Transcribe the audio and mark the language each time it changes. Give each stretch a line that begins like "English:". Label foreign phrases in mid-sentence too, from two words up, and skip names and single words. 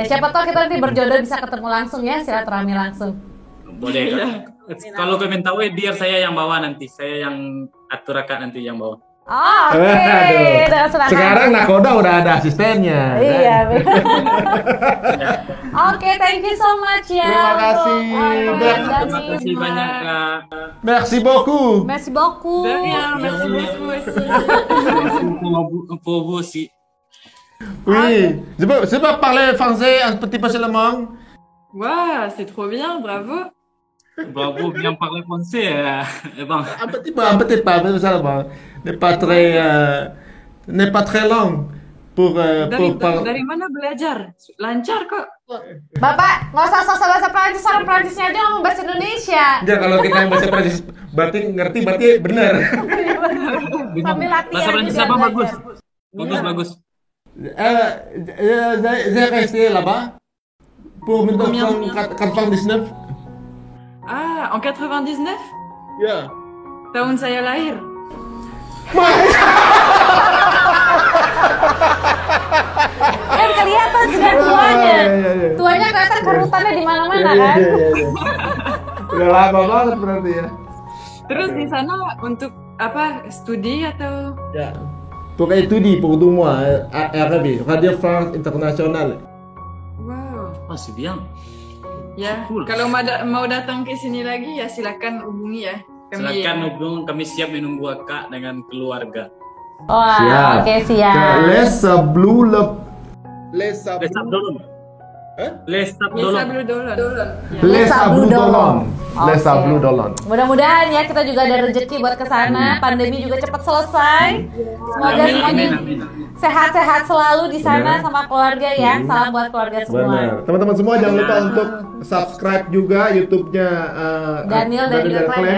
Indonesian: Ya siapa tahu kita nanti berjodoh bisa ketemu langsung ya, silaturahmi langsung. Boleh Kak. Kalau ke Mentawai biar saya yang bawa nanti. Saya yang atur Kak nanti yang bawa. Oh, oke. Dengan senang hati. Sekarang Nakoda udah ada asistennya. Iya. Oke,
English: thank you so much ya.
Indonesian: Terima kasih. Terima kasih banyak Kak.
French: Merci beaucoup. Merci beaucoup. De rien, merci beaucoup aussi. Pour vous aussi. Oui, je peux parler français un petit peu seulement. Waouh, c'est trop bien, bravo. Bravo, bien parler français.
Indonesian: Bang.
French: Un petit peu seulement. N'est pas très long pour parler.
Indonesian: Dari mana belajar? Lancar kok. Bapak, nggak usah sosok bahasa Prancis, orang Prancisnya aja ngomong bahasa Indonesia. Enggak, kalau kita yang bahasa Prancis berarti ngerti benar. Sambil latihan Bahasa Prancis juga apa belajar. bagus.
French: J'ai resté là-bas pour 1999. Ah, en 99?
Indonesian: Ya. Tahun saya lahir. Kan kelihatan sudah tuanya. Iya. Tuanya kelihatan karutannya di mana-mana kan. Udah lama banget berarti ya. Terus di sana untuk apa? Studi atau? Ya.
French: Pour étudier pour 2 mois RFI, Radio France Internationale. Wow. Oh, c'est bien.
Indonesian: Ya, Cool. kalau mau datang ke sini lagi ya silakan hubungi ya. Silakan hubung, kami siap menunggu Kak dengan keluarga. Wah, oke siap. Les Sables Les Sables. Les Bisa Blue Dolon. Les Sables d'Olonne. Les Oke. Sables d'Olonne. Mudah-mudahan ya kita juga ada rezeki buat kesana. Pandemi juga cepat selesai. Semoga semuanya Amin. sehat-sehat selalu di sana Benar. sama keluarga ya. Salam buat keluarga semua. Benar. Teman-teman semua jangan lupa untuk subscribe juga YouTube-nya Daniel Clem ya.